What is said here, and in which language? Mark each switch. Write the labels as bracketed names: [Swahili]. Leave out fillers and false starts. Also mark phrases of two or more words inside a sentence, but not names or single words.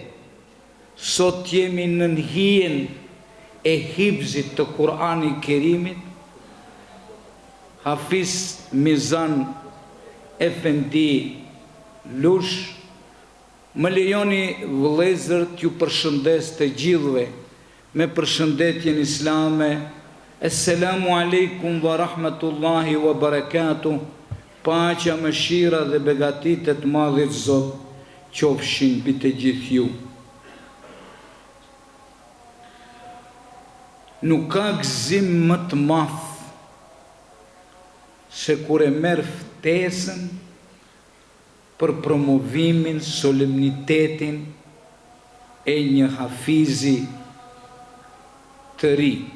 [Albanian] Sot jemi në hijen e hifzit të Kur'anit Kerimit. Hafiz Mizan Efendi Lush, më lejoni vëllezër t'ju përshëndes të gjithëve me përshëndetjen islame. [Arabic] السلام عليكم ورحمة الله وبركاته. [Albanian] Paqja, mëshira dhe begatitë të Madhit Zot qofshin mbi të gjithë ju. Nuk ka gëzim më të madh se kur e merr ftesën për promovimin, solemnitetin e një hafizi të ri.